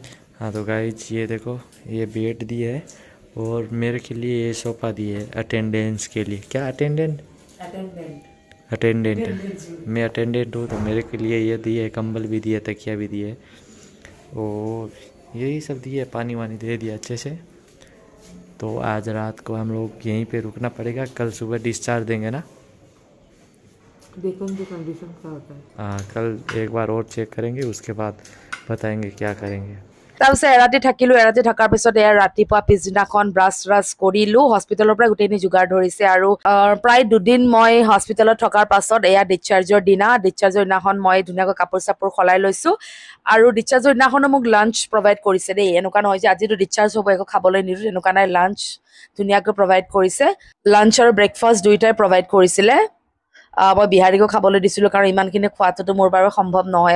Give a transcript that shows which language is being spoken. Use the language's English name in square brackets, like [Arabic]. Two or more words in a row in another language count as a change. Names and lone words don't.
[Hindi] हाँ तो गाइस ये देखो ये बेड दी है और मेरे के लिए ये सोफा दी है अटेंडेंस के लिए क्या अटेंडेंट मैं अटेंडेंट हूँ तो मेरे के लिए ये दिए है कंबल भी दिए तकिया भी दिए और यही सब दिए पानी वानी दे दिया अच्छे से तो आज रात को हम लोग यहीं पे रुकना पड़ेगा कल सुबह डिस्चार्ज देंगे ना देखेंगे कंडीशन क्या होता है हाँ कल एक बार और चेक करेंगे उसके बाद बताएंगे क्या करेंगे [Assamese] তাৰপিছত এৰাতি থাকিলো এৰাতি থকাৰ পিছত এয়া ৰাতিপুৱা পিছদিনাখন ব্ৰাছ কৰিলো হস্পিটেলৰ পৰা গোটেইখিনি যোগাৰ ধৰিছে আৰু প্ৰায় দুদিন মই হস্পিটেলত থকাৰ পাছত এয়া ডিচাৰ্জৰ দিনাখন মই ধুনীয়াকৈ কাপোৰ চাপোৰ সলাই লৈছো আৰু ডিচাৰ্জৰ দিনাখনো মোক লাঞ্চ প্ৰভাইড কৰিছে দেই এনেকুৱা নহয় যে আজিতো ডিচাৰ্জ হ'ব একো খাবলৈ নিদিওঁ এনেকুৱা নাই লাঞ্চ ধুনীয়াকৈ প্ৰভাইড কৰিছে লাঞ্চ আৰু ব্ৰেকফাষ্ট দুইটাই প্ৰভাইড কৰিছিলে মই বিহাৰীকো খাবলৈ দিছিলোঁ কাৰণ ইমানখিনি খোৱাটোতো মোৰ বাৰু সম্ভৱ নহয়